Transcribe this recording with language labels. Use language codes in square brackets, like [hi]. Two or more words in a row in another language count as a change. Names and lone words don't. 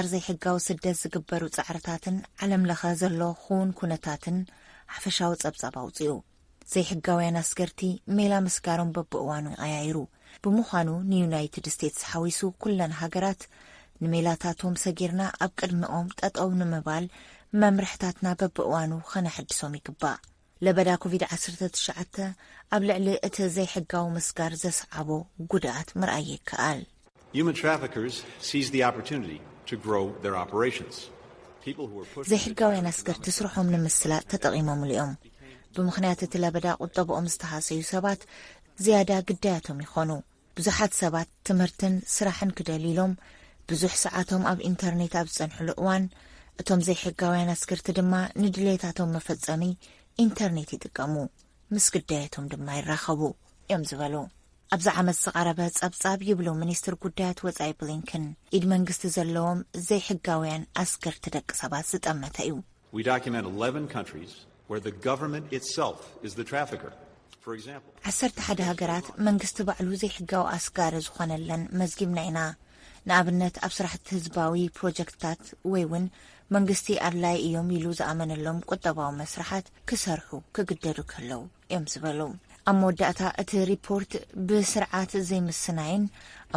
[ti] ዘይሕጋዊ ስደት ዝግበሩ ጻዕርታትን ዓለም ለኸ ዘሎ ኹን ኩነታትን ሓፈሻዊ ጸብጻብ አውፅኡ ዘይሕጋውያን አስገርቲ ሜላ መስጋሮም በብእዋኑ አያይሩ ብምዃኑ ንዩናይትድ ስቴትስ ሓዊሱ ኩለን ሃገራት ንሜላታቶም ሰጊርና ኣብ ቅድሚኦም ጠጠው ንምባል መምርሕታትና በብእዋኑ ኸነሕድሶም ይግባእ ለበዳ ኮቪድ-19 ኣብ ልዕሊ እቲ ዘይሕጋዊ መስጋር ዘስዓቦ ጉድኣት ምርኣይ ይከኣል [en] Human traffickers seize the opportunity to grow their operations. [ti] ዘይሕጋውያን አስገርቲ ስርሖም ንምስላጥ ተጠቒሞም እዮም ብምኽንያት እቲ ለበዳ ቁጠብኦም ዝተሃሰዩ ሰባት ዝያዳ ግዳያቶም ይኾኑ ብዙሓት ሰባት ትምህርትን ስራሕን ክደሊሎም ብዙሕ ሰዓቶም ኣብ ኢንተርኔት ኣብ ዝጸንሕሉ እዋን እቶም ዘይሕጋውያን አስገርቲ ድማ ንድሌታቶም መፈጸሚ ኢንተርኔት ይጥቀሙ ምስ ግዳያቶም ድማ ይራኸቡ እዮም ዝበሉ ኣብዚ ዓመት ዝቐረበ ጸብጻብ ይብሉ ሚኒስትር ጉዳያት ወጻኢ ብሊንከን ኢድ መንግስቲ ዘለዎም ዘይሕጋውያን አስገርቲ ደቂ ሰባት ዝጠመተ እዩ [en] We document 11 countries where the government itself is the trafficker. For example, [ti] 11 ሃገራት መንግስቲ ባዕሉ ዘይሕጋዊ አስጋሪ ዝኾነለን መዝጊብና ኢና ንኣብነት ኣብ ስራሕቲ ህዝባዊ ፕሮጀክትታት ወይ እውን መንግስቲ ኣድላይ እዮም ኢሉ ዝኣመነሎም ቁጠባዊ መስራሓት ክሰርሑ ክግደዱ ከለው እዮም ዝበሉ ኣብ መወዳእታ እቲ ሪፖርት ብስርዓት ዘይምስናይን ኣብ